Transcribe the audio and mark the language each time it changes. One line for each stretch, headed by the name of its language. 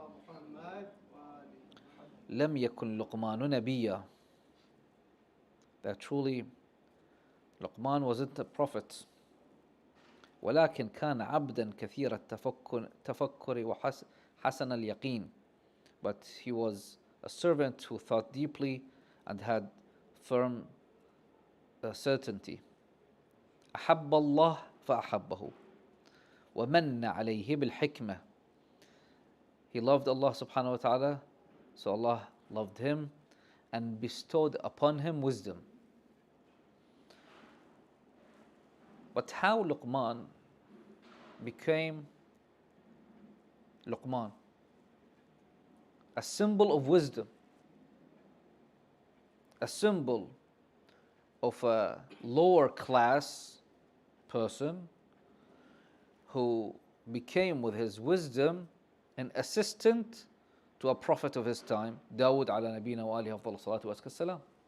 Arabic: Muhammad, lam yakun Luqmanu nabiyya,
English: that truly Luqman wasn't a prophet,
Arabic: ولكن كان عبدا كثير التفكر وحسن اليقين,
English: but he was a servant who thought deeply and had firm certainty.
Arabic: أحب الله فأحبه ومن عليه بالحكمة.
English: He loved Allah subhanahu wa ta'ala, so Allah loved him and bestowed upon him wisdom. But how Luqman became Luqman, a symbol of wisdom, a symbol of a lower class person who became with his wisdom an assistant to a prophet of his time, Dawood ala nabina wa alihi afdal salatu wa salam.